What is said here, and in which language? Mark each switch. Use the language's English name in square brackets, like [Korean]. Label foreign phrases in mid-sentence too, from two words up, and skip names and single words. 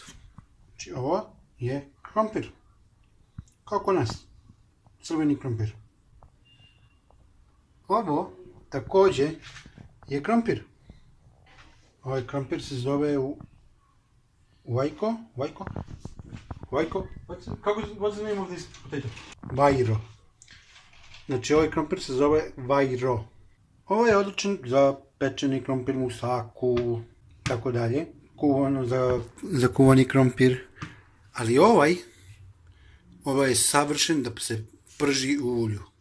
[Serbian] Znači ovo je krompir. Kao kod nas. Crveni krompir. Ovo također je krompir. Ovaj krompir se zove Vajko? [English] What's the name of this potato? [Serbian] Vajro. Znači ovaj krompir se zove vajro. Ovo je odličan za pečeni krompir, musaku, tako dalje. Kuvano za kuvani krompir. Ali ovaj Ovo je savršen da se prži u ulju.